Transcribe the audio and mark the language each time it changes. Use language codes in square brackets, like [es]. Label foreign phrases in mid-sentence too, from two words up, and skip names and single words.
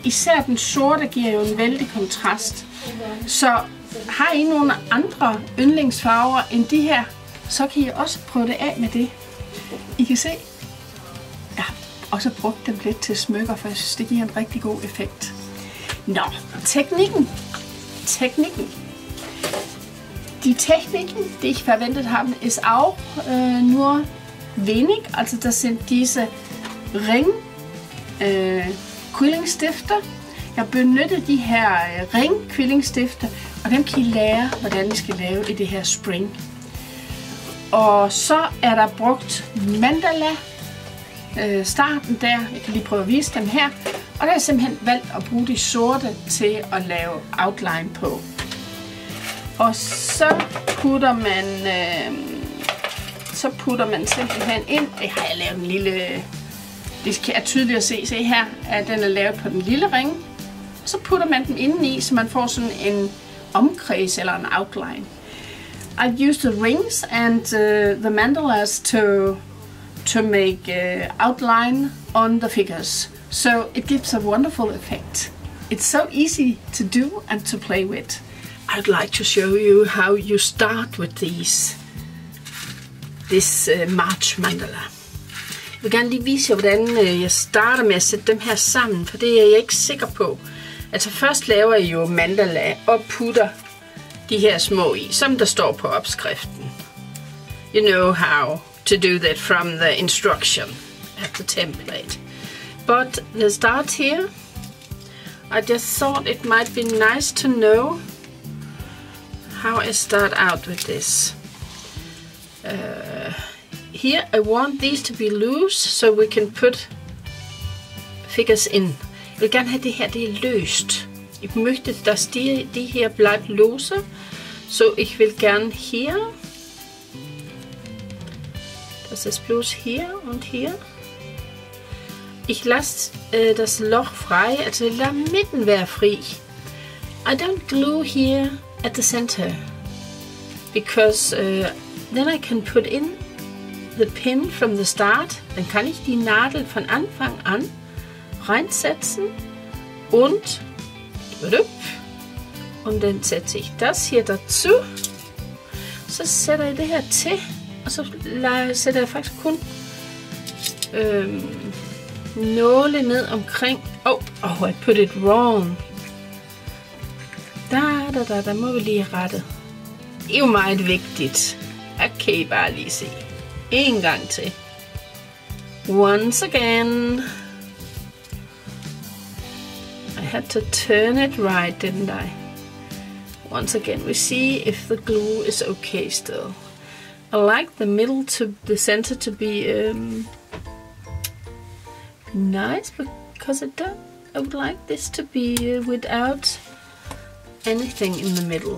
[da] Især den sorte giver jo en vældig kontrast. Så har I nogle andre yndlingsfarver end de her, så kan I også prøve det af med det. I kan se, jeg har også brugt dem lidt til smykker, for jeg synes, det giver en rigtig god effekt. Nå, teknikken. [de] Die Techniken, die ich verwendet habe, ist auch nur wenig. Also das sind diese Ring-Quillingstifter. [da] Jeg benytter de her ring-quillingstifter, og dem kan I lære, hvordan I skal lave i det her spring. Og så er der brugt mandala starten der. Jeg kan lige prøve at vise dem her. Og der er jeg simpelthen valgt at bruge de sorte til at lave outline på. Og så putter man simpelthen ind. Det har jeg lavet en lille. Det er tydeligt at se her, at den er lavet på den lille ring. Så putter man den indeni, så man får sådan en omkreds eller en outline. [en] I've used the rings and the mandalas to make outline on the figures. So it gives a wonderful effect. It's so easy to do and to play with. I'd like to show you how you start with this March Mandala. [da] Jeg vil gerne lige vise jer, hvordan jeg starter med at sætte dem her sammen, for det er jeg ikke sikker på. Altså først laver jeg jo mandala og putter de her små i, som der står på opskriften. [en] You know how to do that from the instruction at the template. But the start here, I just thought it might be nice to know how I start out with this. Here I want these to be loose, so we can put figures in. [da] Jeg vil gerne have det her, det er løst. [de] Ich möchte, dass die hier bleibt lose, so ich will gern hier, das ist bloß hier und hier. Ich lasse das Loch frei, also [da] lad midten være fri. [en] I don't glue here at the center, because then I can put in the pin from the start. [de] Dann kann ich die Nadel von Anfang an reinsetzen und dann setze ich das hier dazu. [da] Så sætter jeg det her til, og så sætter jeg faktisk kun nåle ned omkring. [en] I put it wrong. [da] Der må vi lige rette. Det er jo meget vigtigt. Jeg kan I bare lige se. En gang til. [en] Once again. I had to turn it right, didn't I? Once again, we see if the glue is okay still. I like the center to be nice because I would like this to be without anything in the middle.